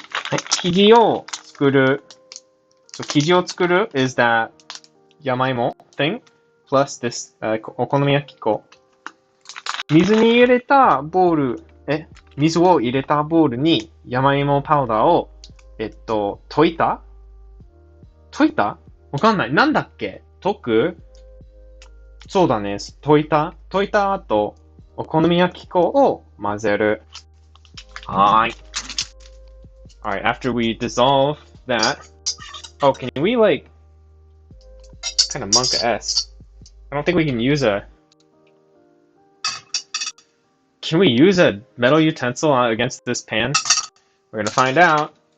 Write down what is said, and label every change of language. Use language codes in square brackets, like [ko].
[ja] はい、生地を作る。 [en] So [ja] 生地を作る [en] is that yamaimo thing plus this okonomiyaki粉。 [ja] 水に入れたボール、水を入れたボールに山芋パウダーを、溶いたわかんない。なんだっけ溶くそうだね。溶いた後、お好み焼き粉を混ぜる。はーい。 [en] Alright, after we dissolve that... Oh, can we, like... kind of monk a S? I don't think we can use a... Can we use a metal utensil against this pan? We're gonna find out.